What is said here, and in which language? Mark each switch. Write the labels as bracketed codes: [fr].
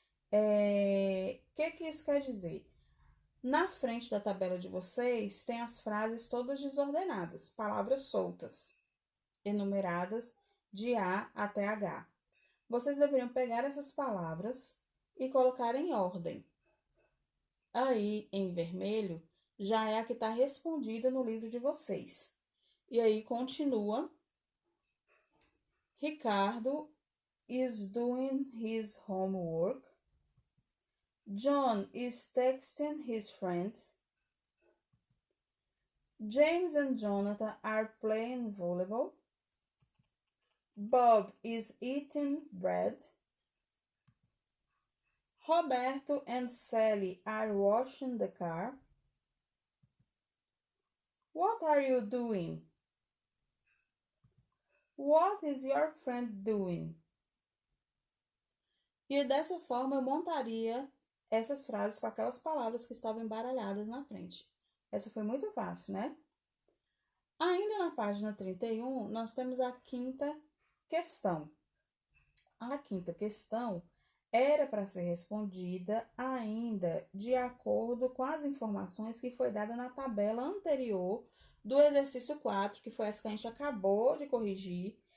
[pt] Que isso quer dizer? Na frente da tabela de vocês tem as frases todas desordenadas, palavras soltas, enumeradas de A até H. Vocês deveriam pegar essas palavras e colocar em ordem. Aí, em vermelho, já é a que está respondida no livro de vocês. E aí continua. [en] Ricardo is doing his homework. John is texting his friends. James and Jonathan are playing volleyball. Bob is eating bread. Roberto and Sally are washing the car. What are you doing? What is your friend doing? [pt] E dessa forma eu montaria essas frases com aquelas palavras que estavam embaralhadas na frente. Essa foi muito fácil, né? Ainda na página 31, nós temos a quinta questão. A quinta questão era para ser respondida ainda de acordo com as informações que foi dada na tabela anterior do exercício 4, que foi essa que a gente acabou de corrigir.